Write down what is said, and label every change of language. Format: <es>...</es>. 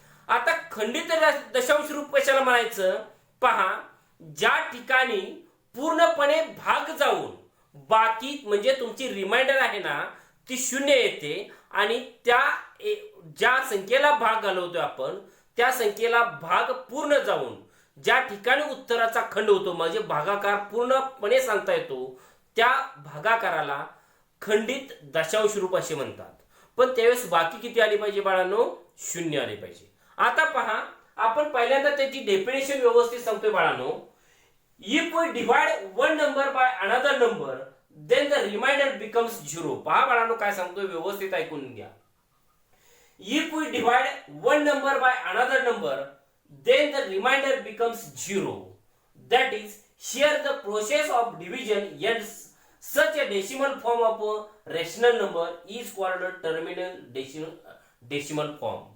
<mr>आता खंडित दशांश रूप कशाला म्हणायचं? पहा, ज्या ठिकाणी पूर्णपणे भाग जाऊन बाकी म्हणजे तुमची रिमाइंडर आहे ना ती 0 येते, आणि त्या ज्या संख्येला भाग घालवतोय आपण त्या संख्येला भाग पूर्ण जाऊन ज्या ठिकाणी उत्तराचा खंड होतो, म्हणजे भागाकार पूर्णपणे सांगता येतो, त्या भागाकाराला खंडित दशांश रूप असे म्हणतात. पण त्यावेळेस बाकी किती आली पाहिजे बाळांनो? 0 आली पाहिजे. आता पहा, आपण पहिल्यांदा त्याची डेफिनेशन व्यवस्थित सांगतोय बाळांनो.</mr> <en>If we divide one number by another number, then the remainder becomes 0.</en> <mr>पहा बाळांनो काय सांगतोय, व्यवस्थित ऐकून घ्या.</mr> <en>If we divide one number by another number, then the remainder becomes 0. That is, here the process of division ends. Such a decimal form of a rational number is called a terminal decimal form.</en>